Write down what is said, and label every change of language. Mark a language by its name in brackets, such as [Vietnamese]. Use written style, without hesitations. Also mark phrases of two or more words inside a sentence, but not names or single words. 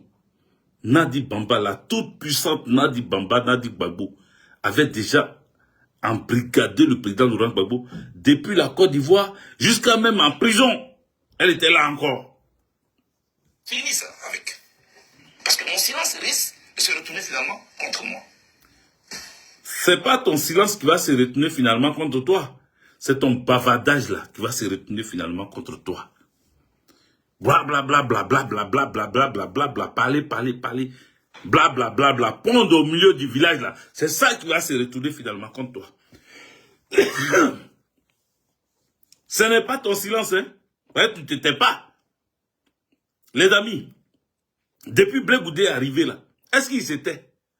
[French] Nadi Bamba, la toute puissante Nadi Bamba, Nadi Gbagbo, avait déjà embrigadé le président Laurent Gbagbo depuis la Côte d'Ivoire jusqu'à même en prison. Elle était là encore. finissent avec. Parce que mon silence risque de se retourner finalement contre moi. C'est pas ton silence qui va se retourner finalement contre toi. C'est ton bavardage là qui va se retourner finalement contre toi. Bla bla bla bla bla bla bla bla bla bla bla bla, parler, bla bla bla bla, pondre au milieu du village là. C'est ça qui va se retourner finalement contre toi. Ce n'est pas ton silence, hein. Ouais, tu ne t'étais pas. Les amis, depuis Blé Goudé est arrivé là, est-ce qu'il s'était?